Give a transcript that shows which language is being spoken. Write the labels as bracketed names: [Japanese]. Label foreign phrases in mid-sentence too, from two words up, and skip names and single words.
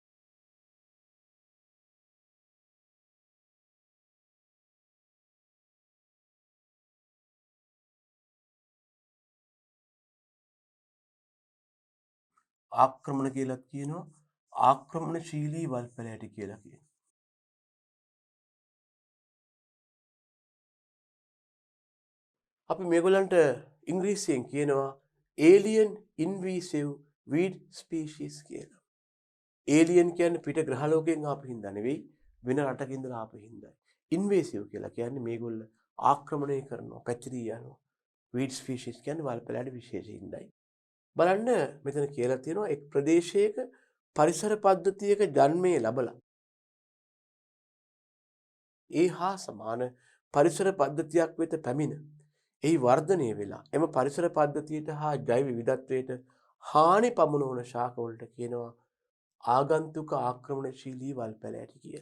[Sinhala] ආක්‍රමණ කියලත් කියනවා ආක්‍රමණශීලී වල්පැලෑටි කියලා කියනවා. අපි මේගොල්ලන්ට ඉංග්‍රීසියෙන් කියනවා [English] alien invasive weed species [Sinhala] කියලා. alien කියන්නේ පිට ග්‍රහලෝකයෙන් ආපු හින්දා නෙවෙයි වෙන රටක ඉඳලා ආපු හින්දායි. invasive කියලා කියන්නේ මේගොල්ල ආක්‍රමණය කරනවා, පැතිරී යනවා. [English] weed species [Sinhala] කියන්නේ වල්පැලෑටි විශේෂින්දයි. බලන්න මෙතන කියලා තියෙනවා එක් ප්‍රදේශයක පරිසර පද්ධතියක ජන්මය ලැබලා ඒ හා සමාන පරිසර පද්ධතියක් වෙත පැමිණ එහි වර්ධනය වෙලා එම පරිසර පද්ධතියට හා ජෛව විවිධත්වයට හානි පමුණුවන ශාකවලට කියනවා ආගන්තුක ආක්‍රමණශීලී වල්පැලෑටි කියලා.